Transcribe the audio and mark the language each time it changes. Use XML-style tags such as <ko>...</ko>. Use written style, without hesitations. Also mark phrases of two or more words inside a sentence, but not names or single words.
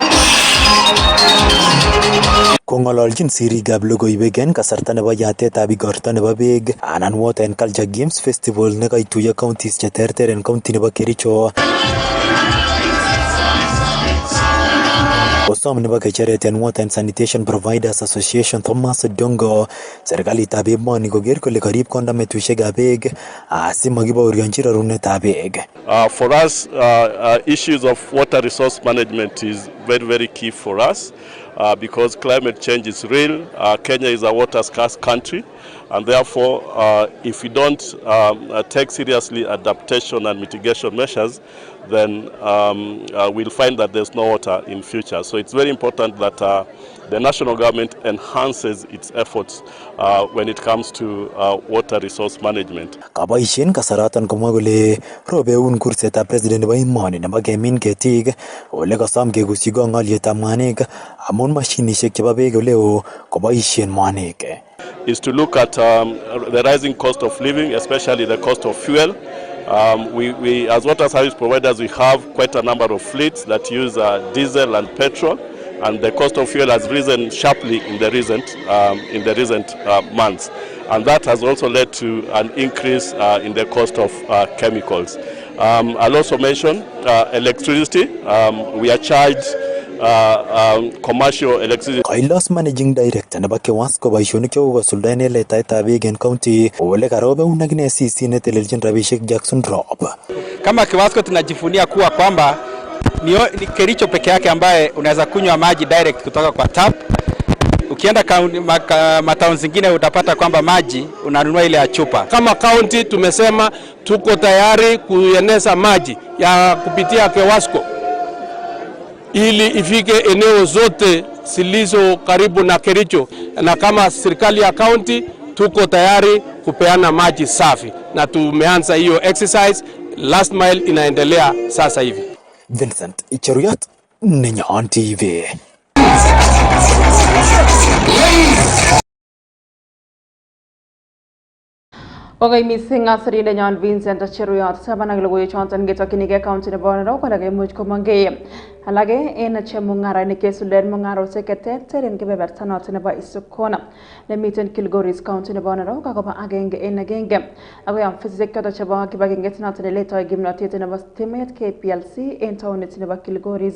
<kln>Kong'ololjin sirikab logoiywek en kasarta nebo yatetab igorto nebo beek anan Water and Culture Games Festival nekaituiyo counties cheterter en county nebo Kericho. Kosom nebo kecheret en Water and Sanitation Providers Association Thomas Odongo serikalitab emoni koker kole karib kondametushekab beek asimakibaorionji rorunetab beek.</kln> <en>For us, issues of water resource management is very, very key for us because climate change is real. Kenya is a water scarce country, and therefore, if we don't take seriously adaptation and mitigation measures, then we'll find that there's no water in future. So it's very important that the national government enhances its efforts when it comes to water resource management.</en> <kln>Kaboisien kasaratan komwa kole robeun kursetab president nebo emoni nebo kemin ketik ole kosom kekusyi ng'olyetab mwanik amun mashinishek chebo beek oleo koboisien mwanik.</kln> <en>Is to look at the rising cost of living, especially the cost of fuel. We as water service providers, we have quite a number of fleets that use diesel and petrol, and the cost of fuel has risen sharply in the recent months, and that has also led to an increase in the cost of chemicals. I'll also mention electricity. We are charged commercial electricity.</en> <kln>Kailos</kln> <en>managing director</en> <kln>nebo Kewasco boisionik chekosuldaen en letaetab beek en county ole karobeun akine CC netelelchin rabishek Jackson Drop.</kln> <sw>Kama Kewasco tunajivunia kuwa kwamba ni Kericho peke yake ambaye unaweza kunywa maji direct kutoka kwa tap. Ukienda matauni zingine utapata kwamba maji unanunua ile ya chupa. Kama county tumesema tuko tayari kueneza maji ya kupitia Kewasco ili ifike eneo zote zilizo karibu na Kericho, na kama serikali ya county tuko tayari kupeana maji safi, na tumeanza hiyo exercise.</sw> <en>Last mile</en> <sw>inaendelea sasa hivi.</sw> <kln>Vincent Chiruyot, Nenyon TV. Okay, missing asri Nenyon Vincent Chiruyot sabanag logoiwek choton ketokyinige county nebo Narok kolage imuch komongei. Alage en chemung'ara nekesuldaen mung'arosiek cheterter en kebeberta noton nebo Isokona nemiten Kilgoris county nebo Narok akobo agenge en agenge. Akoi ofisisiek choton chebo kibagengeit noton neletoi kimnotet nebo stimet KPLC en taonit nebo Kilgoris.</kln>